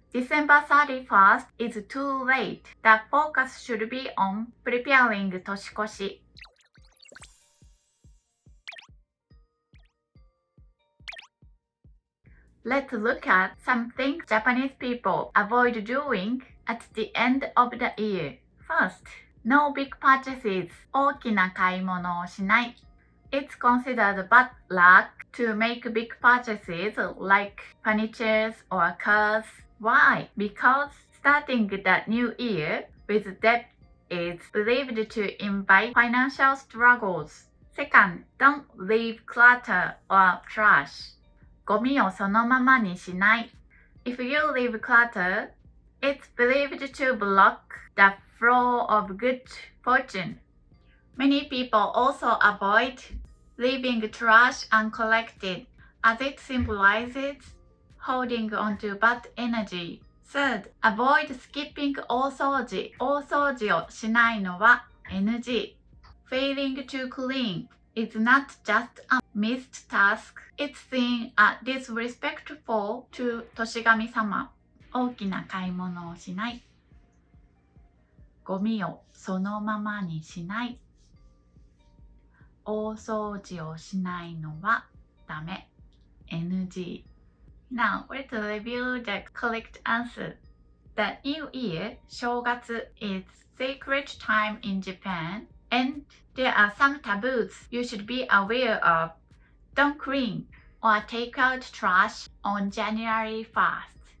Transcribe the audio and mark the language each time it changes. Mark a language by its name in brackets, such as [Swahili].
[English] December 31st is too late. The focus should be on preparing Toshikoshi. Let's look at some things Japanese people avoid doing at the end of the year. First, no big purchases. [Japanese] 大きな買い物をしない。 [English] It's considered bad luck to make big purchases like furniture or cars. Why? Because starting the new year with debt is believed to invite financial struggles. Second, don't leave clutter or trash. [Japanese] ゴミをそのままにしない。 [English] If you leave clutter, it's believed to block the flow of good fortune. Many people also avoid leaving trash uncollected, as it symbolizes holding on to bad energy. Third, avoid skipping 大掃除。 [Japanese] 大掃除をしないのは NG. [English] Failing to clean is not just a missed task. It's seen as disrespectful to 年神様。 [Japanese] 大きな買い物をしない。ゴミをそのままにしない。大掃除をしないのはダメ。 ing. [English] Now, let's review the correct answer. The New Year, 正月, is sacred time in Japan, and there are some taboos you should be aware of. Don't clean or take out trash on January 1st.